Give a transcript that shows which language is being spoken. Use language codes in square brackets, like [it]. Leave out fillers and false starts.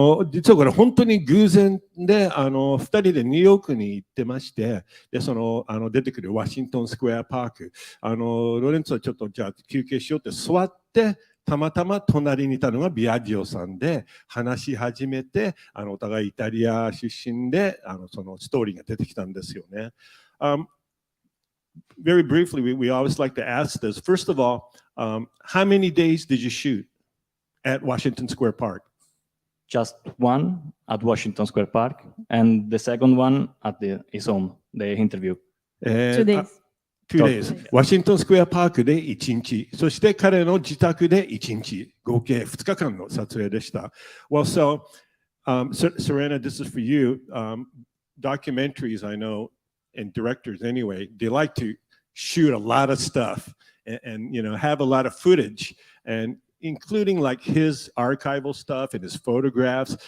[ja] 実はこれ本当に偶然で、2人でニューヨークに行ってまして、で、出てくるワシントンスクエアパーク、ロレンツォはちょっとじゃあ休憩しようって座って、たまたま隣にいたのがビアジオさんで、話し始めて、お互いイタリア出身で、そのストーリーが出てきたんですよね。 [en] Very briefly, we always like to ask this. First of all, how many days did you shoot at Washington Square Park? Just one at Washington Square Park, and the second one at his home, the interview. 2 days. 2 days. [ja] ワシントンスクエアパークで1日、そして彼の自宅で1日、合計2日間の撮影でした。 [en] Well, so, Serena, this is for you. Documentaries, I know, and directors anyway, they like to shoot a lot of stuff and have a lot of footage, and including like his archival stuff and his photographs.